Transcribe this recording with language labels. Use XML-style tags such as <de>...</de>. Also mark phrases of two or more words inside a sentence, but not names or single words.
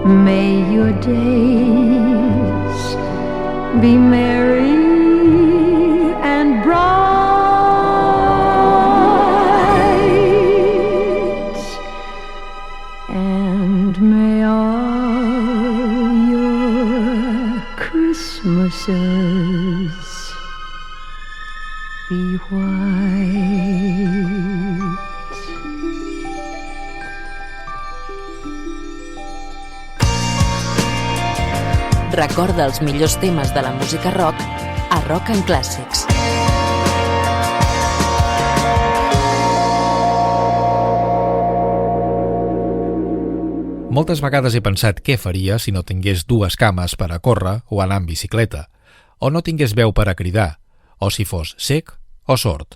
<en>May your days be merry and bright, and may all your Christmases be white.</en> <ca>Recorda els millors temes de la música rock a Rock and Classics. Moltes vegades he pensat què faria si no tingués dues cames per a córrer o anar en bicicleta, o no tingués veu per a cridar, o si fos cec o sord.</ca>